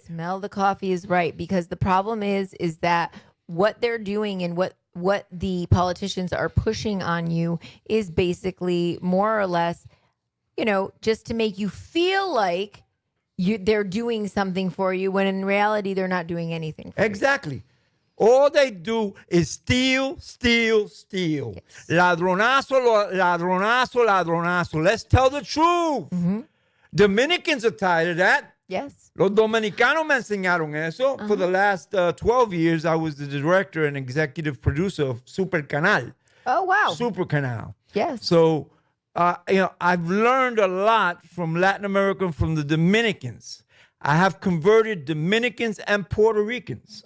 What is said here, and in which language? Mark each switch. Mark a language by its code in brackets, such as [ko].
[en] Smell the coffee is right, because the problem is that what they're doing and what the politicians are pushing on you is basically more or less, just to make you feel like they're doing something for you, when in reality they're not doing anything for Exactly. All they do is steal, steal, steal. Yes. [es] Ladronazo, ladronazo, ladronazo. [en] Let's tell the truth. Mm-hmm. Dominicans are tired of that. Yes. [es] Los dominicanos me enseñaron eso. [en] For the last 12 years, I was the director and executive producer of Super Canal. Oh, wow. Super Canal. Yes. So, I've learned a lot from Latin America and from the Dominicans. I have converted Dominicans and Puerto Ricans.